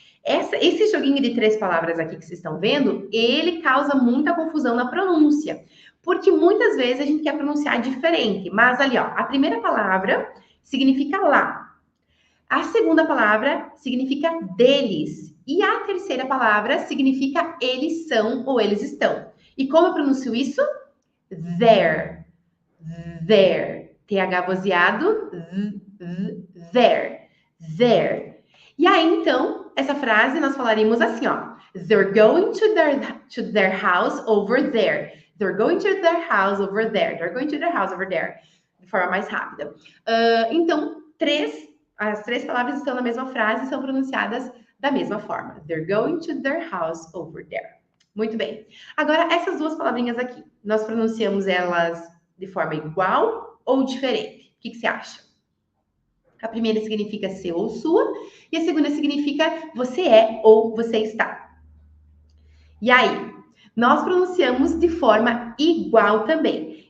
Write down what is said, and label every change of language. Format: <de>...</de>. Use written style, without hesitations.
<pt>Esse joguinho de 3 palavras aqui que vocês estão vendo, ele causa muita confusão na pronúncia, porque muitas vezes a gente quer pronunciar diferente, mas ali, ó, a primeira palavra significa lá, a segunda palavra significa deles, e a terceira palavra significa eles são ou eles estão. E como eu pronuncio isso?</pt> <en>There. There.</en> <pt>TH vozeado.</pt> <en>There. There.</en> <pt>E aí, então, essa frase nós falaríamos assim, ó.</pt> <en>They're going to their house over there. They're going to their house over there. They're going to their house over there.</en> <pt>De forma mais rápida. Então, as 3 palavras estão na mesma frase e são pronunciadas da mesma forma.</pt> <en>They're going to their house over there.</en> <pt>Muito bem. Agora, essas 2 palavrinhas aqui, nós pronunciamos elas de forma igual ou diferente? que você acha? A primeira significa seu ou sua, e a segunda significa você é ou você está. E aí, nós pronunciamos de forma igual também.</pt>